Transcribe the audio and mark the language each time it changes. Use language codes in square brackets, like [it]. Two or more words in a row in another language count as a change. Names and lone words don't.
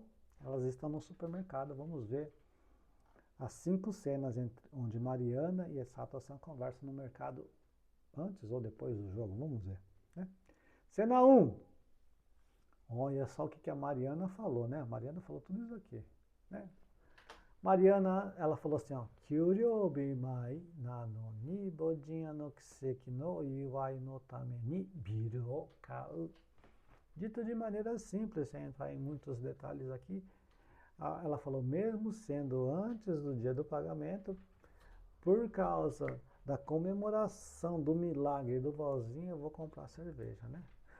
[pt] Elas estão no supermercado, vamos ver as 5 cenas onde Mariana e a Sato-san conversam no mercado antes ou depois do jogo, vamos ver. Né? Cena 1. Olha só o que a Mariana falou, né? A Mariana falou tudo isso aqui, né? Mariana, ela falou assim, ó, [ja] 給料日前なのに bodinha の奇跡の祝いのためにビールを買う. [pt] Dito de maneira simples, sem entrar em muitos detalhes aqui, ela falou, mesmo sendo antes do dia do pagamento, por causa da comemoração do milagre do vozinho, eu vou comprar cerveja, né?